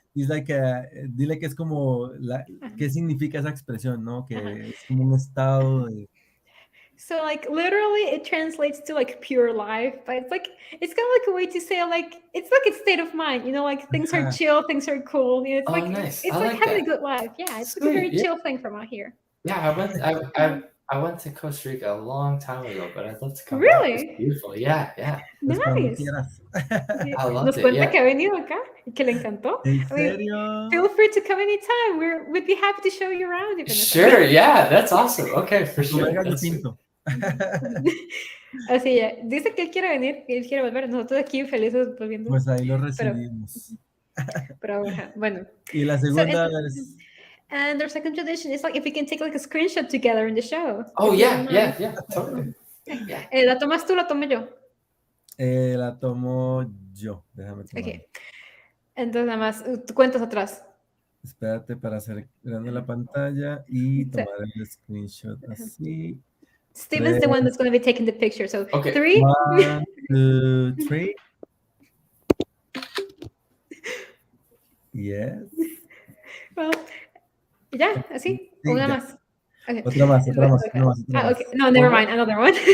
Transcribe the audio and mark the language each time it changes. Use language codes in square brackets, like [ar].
[en] It's like [es] dile que es como ¿qué significa esa expresión, no? Que es como un estado de... [en] So like literally it translates to like pure life, but it's kind of like a way to say like it's like a state of mind, like things are chill, things are cool. It's like nice. It's like having a good life. Yeah, it's like a very chill thing from out here. Yeah, I went to Costa Rica a long time ago, but I'd love to come back. It's beautiful. Yeah. Nice. I loved [es] Nos cuenta que ha venido acá y que le encantó. ¿En serio? [en] Feel free to come anytime. We'd be happy to show you around. Sure, yeah, that's awesome. Okay, for sure. [es] Así ya, dice que él quiere venir, que él quiere volver. Nosotros aquí felices volviendo. Pues ahí lo recibimos. Pero bueno. Y la segunda es... [en] And their second tradition is like if we can take like a screenshot together in the show. Oh, yeah, totally. [es] Yeah. ¿La tomas tú o la tomo yo? La tomo yo. Déjame tomar. Okay. Entonces nada más, tú cuentas atrás. Espérate para hacer grande la pantalla y tomar el screenshot así. [en] Steven's the one that's going to be taking the picture. So, okay. 3. 1, 2, 3. Yes. [es] Well, ya, así. Sí, una ya. más. Okay. Otra más. [en] Okay. No, never mind. Another one.